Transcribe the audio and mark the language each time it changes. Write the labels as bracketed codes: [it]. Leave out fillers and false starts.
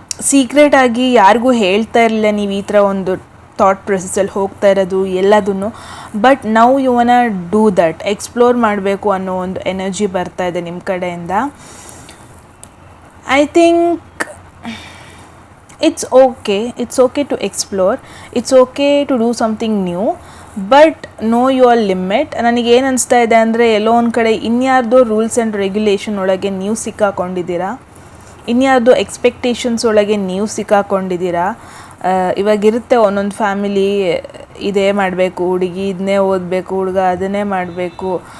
[kn] ಸೀಕ್ರೆಟಾಗಿ ಯಾರಿಗೂ ಹೇಳ್ತಾ ಇರಲಿಲ್ಲ ನೀವು ಈ ಥರ ಒಂದು ಥಾಟ್ ಪ್ರೊಸೆಸ್ಸಲ್ಲಿ ಹೋಗ್ತಾ ಇರೋದು ಎಲ್ಲದನ್ನು. [en] but now you want do that, [kn] explore ಮಾಡಬೇಕು ಅನ್ನೋ ಒಂದು ಎನರ್ಜಿ ಬರ್ತಾ ಇದೆ ನಿಮ್ಮ ಕಡೆಯಿಂದ. [en] I think it's okay to explore, it's okay to do something new, but know your limit. [kn] ನನಗೇನು ಅನಿಸ್ತಾ ಇದೆ ಅಂದರೆ ಎಲ್ಲೋ ಒಂದು ಕಡೆ ಇನ್ಯಾರ್ದೋ ರೂಲ್ಸ್ ಆ್ಯಂಡ್ ರೆಗ್ಯುಲೇಷನ್ ಒಳಗೆ ನೀವು ಸಿಕ್ಕಾಕೊಂಡಿದ್ದೀರಾ, ಇನ್ಯಾರ್ದೋ ಎಕ್ಸ್ಪೆಕ್ಟೇಷನ್ಸ್ ಒಳಗೆ ನೀವು ಸಿಕ್ಕಾಕೊಂಡಿದ್ದೀರಾ. ಇವಾಗಿರುತ್ತೆ ಒಂದೊಂದು ಫ್ಯಾಮಿಲಿ, ಇದೇ ಮಾಡಬೇಕು, ಹುಡುಗಿ ಇದನ್ನೇ ಓದಬೇಕು, ಹುಡುಗ ಅದನ್ನೇ ಮಾಡಬೇಕು.